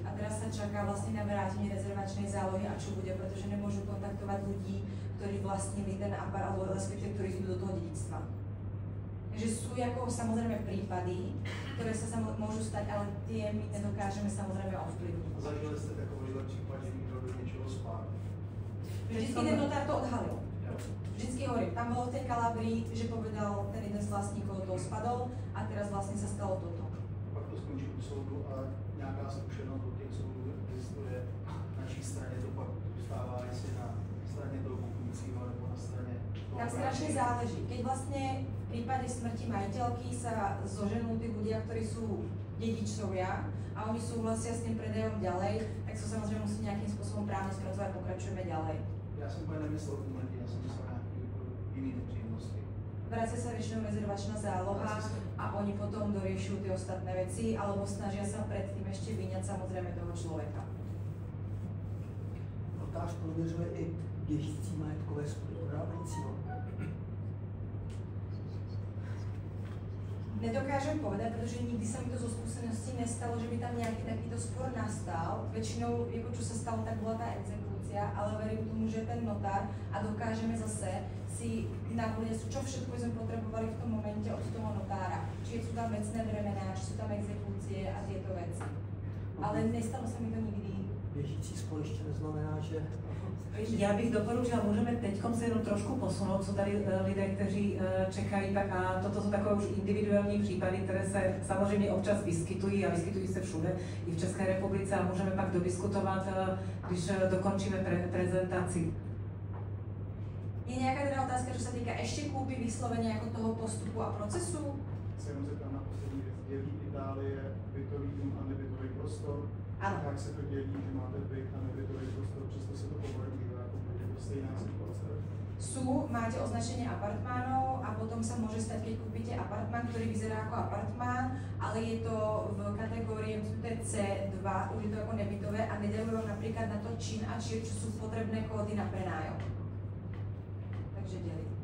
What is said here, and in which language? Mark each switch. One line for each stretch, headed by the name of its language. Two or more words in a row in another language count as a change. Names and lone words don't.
Slovak: A teraz sa čaká vlastne na vrátenie rezervačnej zálohy a čo bude, pretože nemôžu kontaktovať ľudí, ktorí vlastnili ten apart, alebo respektíve, ktorí idú do toho dedičstva. Takže sú ako samozrejme prípady, ktoré sa môžu stať, ale tie my nedokážeme samozrejme ovplyvniť.
Czech: A zažili ste takovýhle případ, že někdo do něčeho spál?
Slovak: Vždycky ten notár to odhalil. Vždycky hovorím, tam bolo v tej Kalabrii, že povedal, ten jeden z vlastníkov toho spadol a teraz vlastne sa stalo toto.
Czech: Pak to skončí u soudu a nějaká zkušenost od těch soudů existuje. Na naší straně to pak zůstává, jestli na straně toho kupujícího nebo na straně toho.
Slovak: Tam strašne záleží. Keď vlastne v prípade smrti majiteľky sa zoženú tí ľudia, ktorí sú dedičovia a oni súhlasia s tým predajom ďalej, tak sa samozrejme musí nejakým spôsobom právne spracovať a pokračujeme ďalej.
Czech: Já jsem úplně nemyslel úmrtí, já jsem myslel nějaký jiný nepříjemnosti.
Slovak: Vracia sa väčšinou rezervačná záloha a oni potom doriešujú tie ostatné veci alebo snažia sa predtým ešte vyňať samozrejme toho človeka.
Czech: Notář prověřuje i běžící majetkové spory prodávajícího.
Slovak: Nedokážem povedať, pretože nikdy sa mi to zo skúsenosti nestalo, že by tam nejaký takýto spor nastal. Väčšinou, čo sa stalo, tak bola tá exekúcia, ale verím tomu, že ten notár a dokážeme zase si navoliť, čo všetko sme potrebovali v tom momente od toho notára. Či sú tam vecné bremená, či sú tam exekúcie a tieto veci. Ale nestalo sa mi to nikdy.
Czech: Běžící spor ještě neznamená, že... Já bych doporučila, můžeme teď se jenom trošku posunout, jsou tady lidé, kteří čekají, tak a toto jsou takové už individuální případy, které se samozřejmě občas vyskytují a vyskytují se všude, i v České republice a můžeme pak dodiskutovat, když dokončíme prezentaci.
Slovak: Je nejaká teda otázka, čo sa týka ešte kúpy vyslovene ako toho postupu a procesu?
Czech: Se jenom zeptám na poslední věc. Dělí Itálie bytový dům a nebytový prostor?
Slovak: Áno.
Czech: Jak se to dělí, že máte byt a nebytový prostor, přesto se to povolí, jako je to stejná situace?
Slovak: Máte označenie apartmánov a potom sa môže stať, keď kúpite apartmán, ktorý vyzerá ako apartmán, ale je to v kategórii C2, už je to ako nebytové a nedajú vám napríklad na to čin a či sú potrebné kódy na prenájom. Takže delí.